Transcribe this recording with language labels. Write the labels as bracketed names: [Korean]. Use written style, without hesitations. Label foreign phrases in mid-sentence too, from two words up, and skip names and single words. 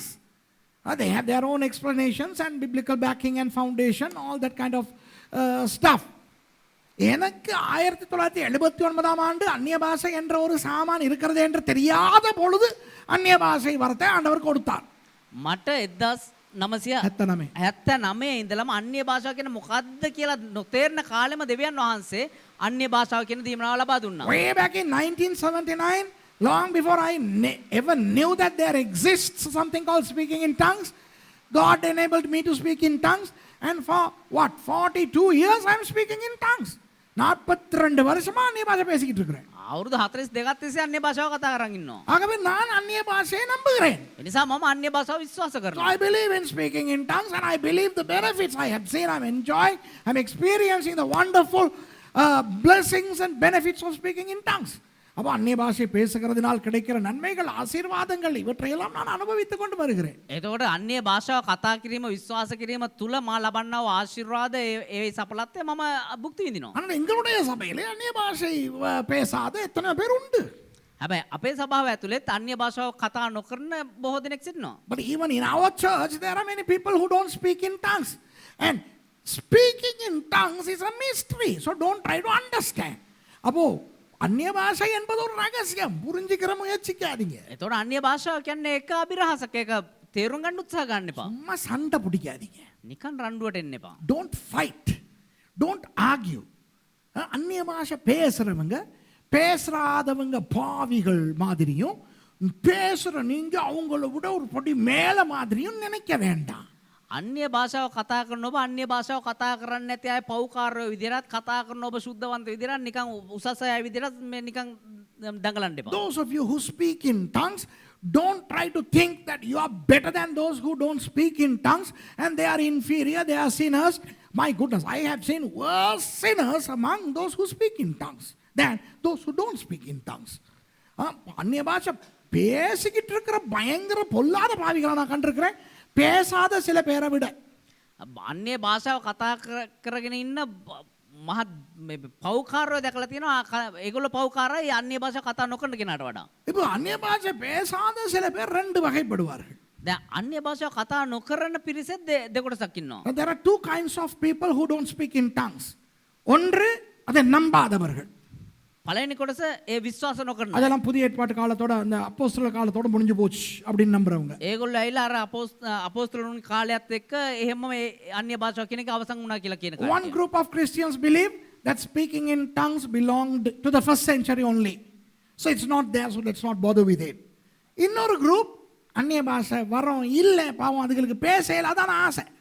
[English] They have their own explanations and biblical backing and foundation, all that kind of stuff. [Tamil] எனக்கு 1979 ஆண்டு அந்நிய பாஷை என்ற ஒரு சாமான் இருக்கிறது என்று தெரியாத பொழுது அந்நிய பாஷை வரத்தை ஆண்டவர் கொடுத்தார். [Sinhala] මට 1979 ඉඳලම අන්‍ය භාෂාව කියන මොකද්ද කියලා නොතේරෙන කාලෙම දෙවියන් වහන්සේ අන්‍ය භාෂාව කියන දීමනාව ලබා දුන්නා. [English] Way back in 1979, long before I ever knew that there exists something called speaking in tongues, God enabled me to speak in tongues, and for 42 years I am speaking in tongues. [Tamil] 42 வருஷமா அந்நிய பாஷை பேசிக்கிட்டு இருக்கிறேன். [Sinhala] අවුරුදු 42ක් තිස්සේ අන්‍ය භාෂාව කතා කරන් ඉන්නවා. [Tamil] ஆகவே நான் அந்நிய பாஷையை நம்புகிறேன். [Sinhala] ඒ නිසා මම අන්‍ය භාෂාව විශ්වාස [English] So [Sinhala] කරනවා. [English] I believe in speaking in tongues and I believe the benefits I have seen, I'm enjoying, I'm experiencing the wonderful blessings and benefits of speaking in tongues. [Tamil] அப்போ அந்நிய பாஷை பேசுகிறதுனால் கிடைக்கிற நன்மைகள், ஆசீர்வாதங்கள் இவற்றையெல்லாம் நான் அனுபவித்துக் கொண்டு வருகிறேன். [Sinhala] එතකොට අන්‍ය භාෂාව කතා කිරීම විශ්වාස කිරීම තුල මා ලබන්නා වූ ආශිර්වාද ඒ සඵලත්වය මම භුක්ති විඳිනවා. [Tamil] ஆனால் எங்களுடைய சபையிலே அந்நிய பாஷை பேசாத எத்தனை பேர் உண்டு. [Sinhala] හැබැයි අපේ සභාව ඇතුළෙත් අන්‍ය භාෂාව කතා නොකරන බොහෝ දෙනෙක් සිටිනවා. [English] But even in our church there are many people who don't speak in tongues. And speaking in tongues is a mystery. So don't try to understand. [Tamil] அப்போ அந்நிய பாஷை என்பது ஒரு ரகசியம், புரிஞ்சுக்கிற முயற்சிக்காதீங்க. [Sinhala] එතකොට අන්‍ය භාෂාව කියන්නේ එක අභිරහසක්, ඒක තේරුම් ගන්න උත්සාහ ගන්න එපා. [Tamil] சும்மா சண்டை பிடிக்காதீங்க. [Sinhala] නිකන් රණ්ඩුවට එන්න එපා. [English] Don't fight. Don't argue. [Tamil] அந்நிய பாஷை பேசுறவங்க பேசாதவங்க பாவிகள் மாதிரியும், பேசுற நீங்க அவங்கள விட ஒரு படி மேல மாதிரியும் நினைக்க வேண்டாம். [Sinhala] අන්‍ය භාෂාව කතා කරන ඔබ අන්‍ය භාෂාව කතා කරන්නේ නැති අය පව්කාරයෝ විදිහට කතා කරන ඔබ සුද්ධවන්ත විදිහට නිකන් උසස් අය විදිහට මේ නිකන් දඟලන්න එපා. [English] Those of you who speak in tongues, don't try to think that you are better than those who don't speak in tongues and they are inferior, they are sinners. My goodness, I have seen worse sinners among those who speak in tongues than those who don't speak in tongues. [Tamil] அந்நிய பாஷை பேசிக்கிட்டு இருக்கிற பயங்கர பொல்லாத பாவிகளை நான் கண்டிருக்கிறேன், பேசாத சில பேரை விட. [Sinhala] අන්‍ය භාෂාව කතා කරගෙන ඉන්න මහ පව්කාරයෝ දැකලා තියෙනවා. ඒගොල්ලෝ පව්කාරයි අන්‍ය භාෂාව කතා නොකරන කෙනාට වඩා. [Tamil] இப்போ அந்நிய பாஷை பேசாத சில பேர் ரெண்டு வகைப்படுவார்கள். [Sinhala] දැන් අන්‍ය භාෂාව කතා නොකරන පිරිසෙත් දෙකොටසක් ඉන්නවා. [English] Now, there are two kinds of people who don't speak in tongues. [Tamil] ஒன்று அதை நம்பாதவர்கள். [Sinhala] පළවෙනි කොටස ඒ විශ්වාස නොකරන. [Tamil] அதெல்லாம் புதிய ஏற்பாட்டு காலத்தோட அந்த அப்போஸ்தலர் காலத்தோட முடிஞ்சு போச்சு அப்படின்னு நம்புறவங்க. [Sinhala] ඒගොල්ලෝ ඇවිල්ලා අර අපෝස්තලුන් කාලයත් එක්ක එහෙම මේ අන්‍ය භාෂාව කියන එක අවසන් වුණා කියලා කියන [English] One group of Christians believe that speaking in tongues belonged to the first century only. So it's not there, so let's not bother with it. [Tamil] இன்னொரு group அந்நிய பாஷை வரோம் இல்லை பாவம் அதுகளுக்கு பேசல அதான் ஆசை.